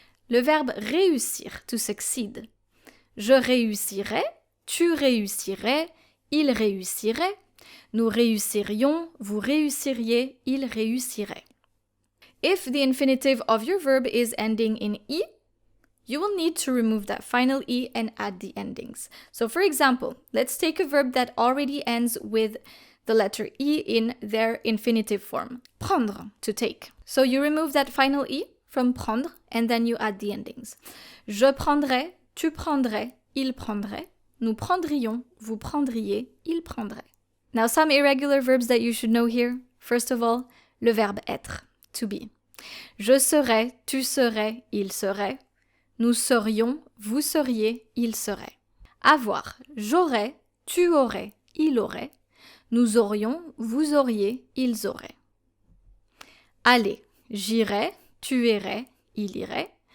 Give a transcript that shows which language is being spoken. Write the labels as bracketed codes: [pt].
[fr] Le verbe réussir, [en] to succeed. [fr] Je réussirais, tu réussirais, il réussirait, nous réussirions, vous réussiriez, il réussirait. [en] If the infinitive of your verb is ending in E, you will need to remove that final E and add the endings. So for example, let's take a verb that already ends with the letter E in their infinitive form. Prendre, to take. So you remove that final E from prendre and then you add the endings. [fr] Je prendrais, tu prendrais, il prendrait, nous prendrions, vous prendriez, il prendrait. [en] Now some irregular verbs that you should know here. First of all, [fr] le verbe être, [en] to be. [fr] Je serais, tu serais, il serait. Nous serions, vous seriez, il serait. Avoir, j'aurais, tu aurais, il aurait. Nous aurions, vous auriez, ils auraient. Aller, j'irais, tu irais, il irait.